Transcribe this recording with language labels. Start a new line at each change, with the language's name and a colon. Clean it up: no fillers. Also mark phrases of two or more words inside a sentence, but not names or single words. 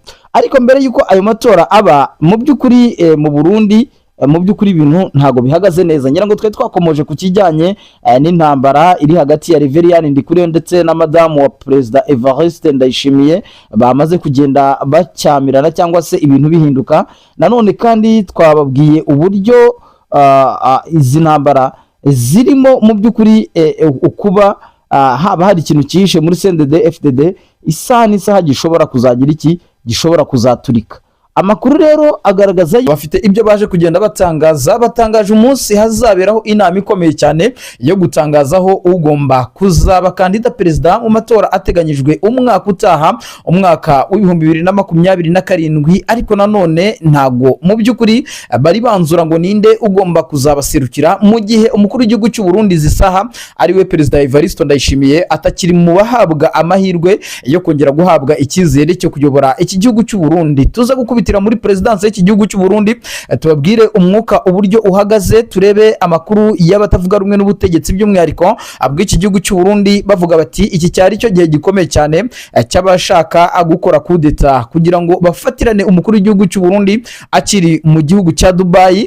Kinyarwanda: Ariko mbere yuko ayo matora aba mu by'ukuri mu Burundi mu by'ukuri ibintu ntago bihagaze neza. Ngira ngo twe twakomoje ku kijyanye n'intambara iri hagati ya Reverien Ndikuriyo ndetse na madamu wa Perezida Evariste Ndayishimiye bamaze kugenda bacyamirana cyangwa se ibintu bihinduka. Nanone kandi twababwiye uburyo izi ntambara zirimo mu by'ukuri ukuba haba hari ikintu cyihishe muri CNDD-FDD isaha n'isaha gishobora kuzagira iki, gishobora kuzaturika. Amakuru rero agaragaza bafite ibyo baje kugenda batangaje umunsi hazaberaho inama ikomeye cyane yo gutangazaho ugomba kuzaba kandida perezida mu matora ateganyijwe umwaka utaha, umwaka w'2027. Ariko nanone ntago mu by'ukuri bari banzura ngo ninde ugomba kuzabaserukira, mu gihe umukuru w'igihugu cy'u Burundi zisaha ari we Perezida Evariste Ndayishimiye atakiri mu bahabwa amahirwe yo kongera guhabwa icyizere cyo kuyobora iki gihugu cy'u Burundi. Tuza gukubita muri presidence y'iki gihugu cy'u Burundi tubabwire umwuka uburyo uhagaze, turebe amakuru y'abatavuga rumwe n'ubutegetsi by'umwihariko bw'iki gihugu cy'u Burundi bavuga bati iki cyari cyo gihe gikomeye cyane cy'abashaka gukora kudeta kugira ngo bafatirane umukuru w'igihugu cy'u Burundi akiri mu gihugu cya Dubai.